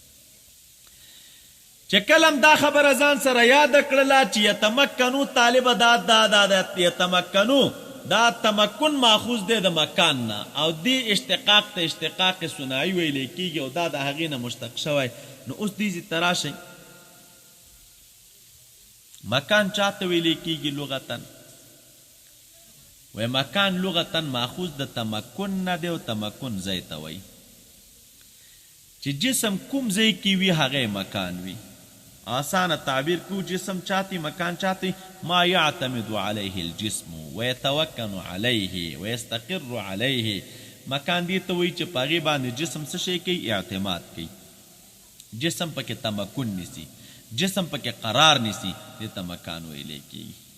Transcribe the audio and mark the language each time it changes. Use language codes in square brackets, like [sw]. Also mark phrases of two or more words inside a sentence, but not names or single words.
[ps] چې کلم دا خبره ځان سره یاد کړله چې یتمکنو طالبه دا یتمکنو دا تمکن ماخوذ دی د مکان نه او دې اشتقاق ته اشتقاق صنعي ویلی کېږي او دا د هغې نه مشتق شوی نو اوس دې ته راشئ مکان چاته ویلی کېږي لغتن وی مکان لغتن ماخوذ د تمکن نه دی او تمکن ځای ته وایي چې جسم کوم ځای کې وي هغه مکان وي آسان تعبیر کو جسم چاہتی مکان چاہتی [ar] ما یعتمد علیه الجسم ویتوکن علیه ویستقر علیه [ps] مکان دی ته وایي چې په هغې باندې جسم څه شی کوي اعتماد کوي جسم پکې تمکن نیسي جسم پکې قرار نیسي دې ته مکان ویلی کېږي